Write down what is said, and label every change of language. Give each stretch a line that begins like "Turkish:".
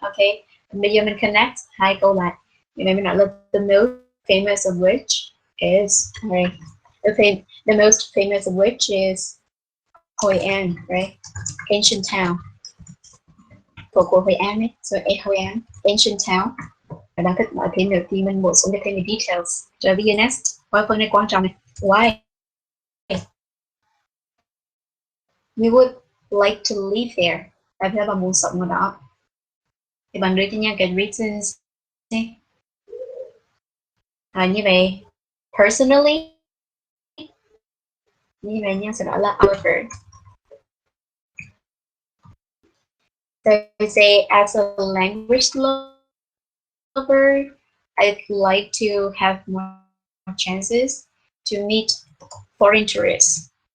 English: Okay,
Vietnamese: bây giờ mình connect hai câu lại, thì mình nói là
English: the most famous of which is the most famous of which is Hội An, right? Ancient town
Vietnamese: của
English: Hội An ấy, so Hội An, ancient town.
Vietnamese: Và đang thích nói thêm nữa thì mình bổ sung thêm cái details. Rồi bây giờ next, qua phần này quan trọng này.
English: Why you would like to live there?
Vietnamese: Tại sao bạn muốn sống ở đó? Thì bạn đưa cho nhau cái reasons. Như vậy, personally, như vậy nha, sẽ đó là preferred.
English: So we say as a language lover, I'd like to have more chances to meet foreign tourists.